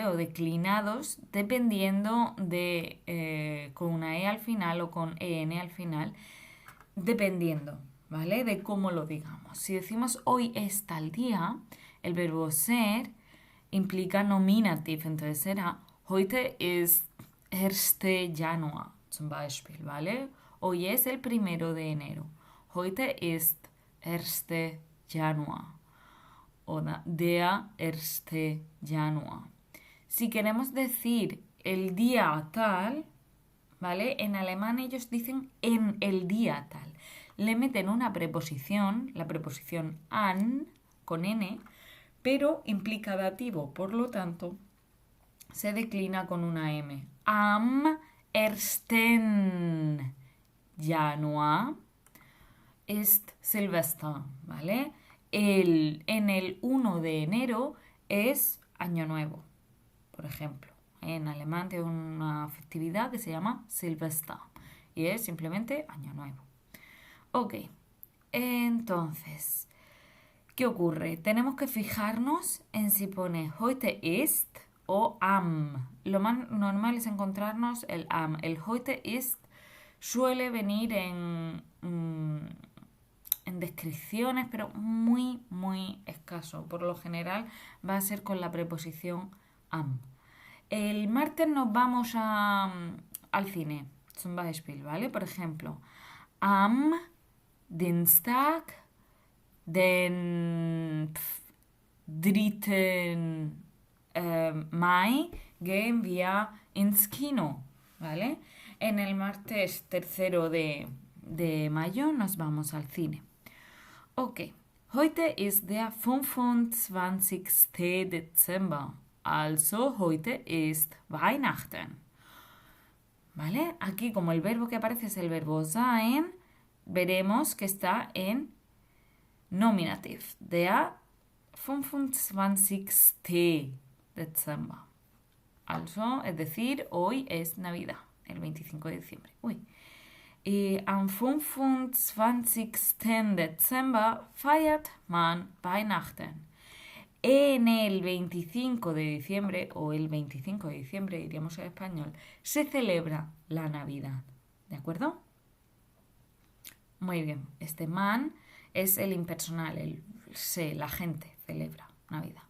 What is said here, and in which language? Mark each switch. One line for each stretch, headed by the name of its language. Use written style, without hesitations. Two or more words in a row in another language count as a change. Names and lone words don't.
Spanish: O declinados dependiendo de con una E al final o con EN al final, dependiendo, ¿vale? De cómo lo digamos. Si decimos hoy es tal día, el verbo ser implica nominativ, entonces será
German: heute ist
Spanish: 1.
German: Januar, zum Beispiel,
Spanish: ¿vale? Hoy es el 1 de enero.
German: Heute ist 1. Januar. O der 1. Januar.
Spanish: Si queremos decir el día tal, ¿vale? En alemán ellos dicen en el día tal. Le meten una preposición, la preposición an, con n, pero implica dativo, por lo tanto, se declina con una m.
German: Am 1. Januar ist Silvester,
Spanish: ¿vale? En el 1 de enero es Año Nuevo, por ejemplo. En alemán tiene una festividad que se llama Silvester y es simplemente Año Nuevo. Ok, entonces, ¿qué ocurre? Tenemos que fijarnos en si pone
German: heute ist
Spanish: o am. Lo más normal es encontrarnos el am. El
German: heute ist
Spanish: suele venir en descripciones, pero muy, muy escaso. Por lo general va a ser con la preposición am. El martes nos vamos al cine,
German: zum Beispiel,
Spanish: ¿vale? Por ejemplo,
German: am Dienstag, den 3. Mai, gehen wir ins Kino,
Spanish: ¿vale? En el martes 3 de mayo nos vamos al cine.
German: Ok, heute ist der 25. Dezember. Also, heute ist Weihnachten.
Spanish: ¿Vale? Aquí, como el verbo que aparece es el verbo sein, veremos que está en nominativ.
German: Der 25. Dezember.
Spanish: Also, es decir, hoy es Navidad, el 25 de diciembre. Uy. Y am 25.
German: Dezember feiert man Weihnachten.
Spanish: En el 25 de diciembre, o el 25 de diciembre, diríamos en español, se celebra la Navidad. ¿De acuerdo? Muy bien. Este man es el impersonal, la gente celebra Navidad.